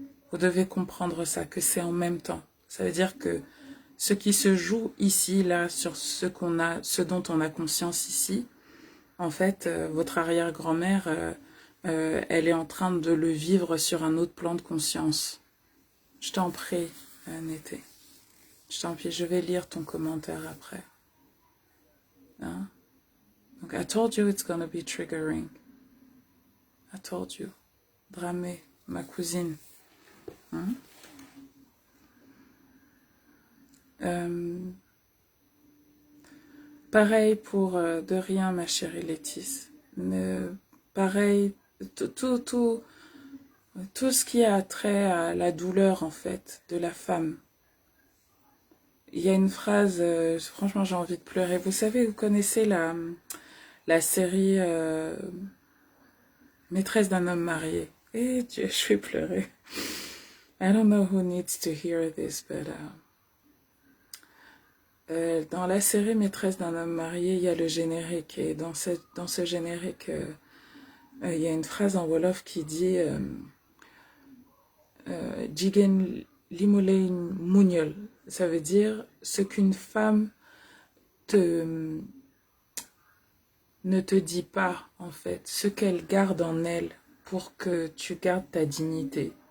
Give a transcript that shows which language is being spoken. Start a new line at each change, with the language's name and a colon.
French: Vous devez comprendre ça, que c'est en même temps. Ça veut dire que ce qui se joue ici, là, sur ce dont on a conscience ici, en fait, votre arrière-grand-mère, elle est en train de le vivre sur un autre plan de conscience. Je t'en prie, Nété. Je t'en prie, je vais lire ton commentaire après. Hein?
English: Donc, I told you it's gonna be triggering. I told you. Dramé,
French: ma cousine.
English: Hein?
French: Pareil pour de rien, ma chérie Laetice. Pareil, tout ce qui a trait à la douleur, en fait, de la femme. Il y a une phrase, franchement, j'ai envie de pleurer. Vous savez, vous connaissez la série Maîtresse d'un homme marié. Eh Dieu, je vais pleurer.
English: I don't know who needs to hear this, but...
French: dans la série Maîtresse d'un homme marié, il y a le générique. Et dans ce générique, il y a une phrase en Wolof qui dit
Wolof: Jigen limolei munyol.
French: Ça veut dire ce qu'une femme ne te dit pas, en fait, ce qu'elle garde en elle pour que tu gardes ta dignité.